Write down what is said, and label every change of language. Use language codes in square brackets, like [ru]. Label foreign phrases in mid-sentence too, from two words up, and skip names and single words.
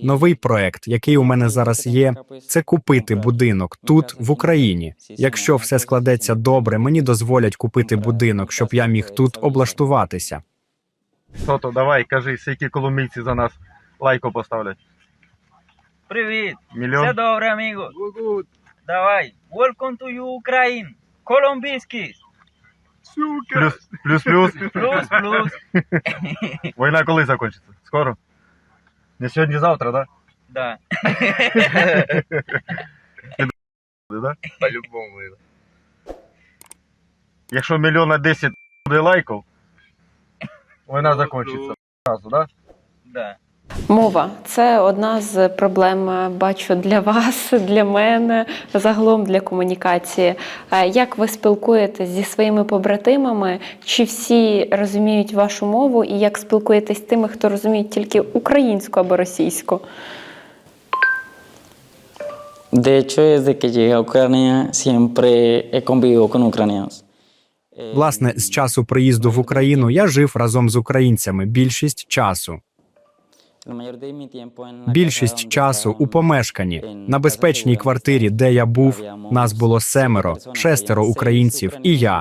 [uk] Новий проект, який у мене зараз є, це купити будинок тут, в Україні. Якщо все складеться добре, мені дозволять купити будинок, щоб я міг тут облаштуватися. Сото, давай, кажи, скільки колумбійці за нас лайко поставлять? Привіт. Мільйон? Все добре, amigo. Давай. [en] Welcome to Ukraine. [uk] Колумбійський. Плюс. Плюс. Війна коли закінчиться? Скоро? Не сьогодні-завтра, да? Да. Да? По-любому. Якщо 1 10 000 буде лайків, війна закінчиться. Разу, да? Да. Мова це одна з проблем, бачу, для вас, для мене, загалом для комунікації. Як ви спілкуєтесь зі своїми побратимами? Чи всі розуміють вашу мову? І як спілкуєтесь з тими, хто розуміє тільки українську або російську? [es] De hecho, desde que llegué a Ucrania siempre he convivido con ucranianos. [uk] Власне, з часу приїзду в Україну я жив разом з українцями більшість часу. Більшість часу у помешканні, на безпечній квартирі, де я був, нас було 6 українців і я.